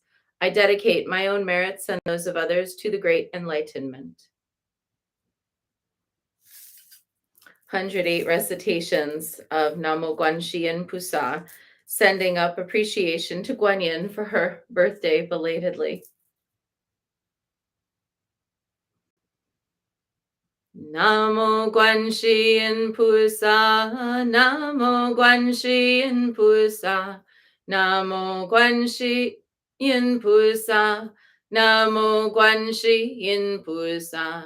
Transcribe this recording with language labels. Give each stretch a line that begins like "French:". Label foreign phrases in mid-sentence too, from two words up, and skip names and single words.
English: I dedicate my own merits and those of others to the great enlightenment. 108 recitations of
Chinese: 南無觀世菩薩,
English: sending up appreciation to Guanyin for her birthday belatedly.
Chinese: 南無觀世菩薩，南無觀世菩薩，南無觀世菩薩，南無觀世菩薩.